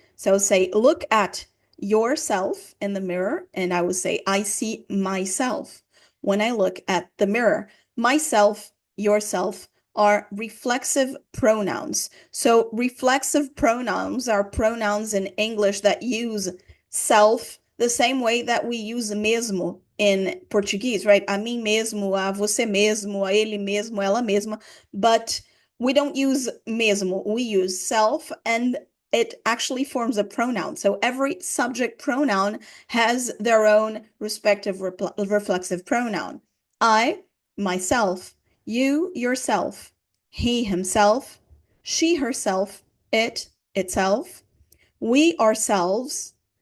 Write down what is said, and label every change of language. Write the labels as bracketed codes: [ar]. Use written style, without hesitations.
[en] So say, look at yourself in the mirror, and I would say, I see myself when I look at the mirror. Myself, yourself are reflexive pronouns. So reflexive pronouns are pronouns in English that use self the same way that we use mesmo in Portuguese, right? [pt] A mim mesmo, a você mesmo, a ele mesmo, ela mesma, [en] but we don't use [pt] mesmo. [en] We use self, and it actually forms a pronoun. So every subject pronoun has their own respective reflexive pronoun. I, myself, you, yourself, he, himself, she, herself, it, itself, we, ourselves.